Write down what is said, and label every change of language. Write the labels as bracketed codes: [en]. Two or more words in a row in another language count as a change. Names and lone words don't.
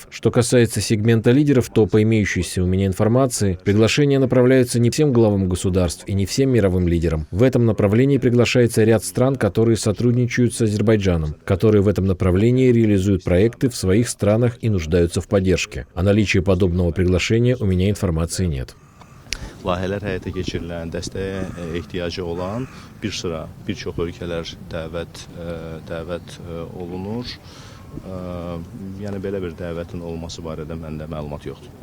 [ru] Что касается сегмента лидеров, то по имеющейся у меня информации, приглашения направляются не всем главам государств и не всем мировым лидерам. В этом направлении приглашается ряд стран, которые сотрудничают с Азербайджаном, которые в этом направлении реализуют проекты в своих странах и нуждаются в поддержке. О наличии подобного приглашения у меня информации нет. [az] Layihələr həyata keçirilən, dəstəyə ehtiyacı olan bir çox ölkələr dəvət olunur. Yəni belə bir dəvətin olması barədə məndə məlumat yoxdur.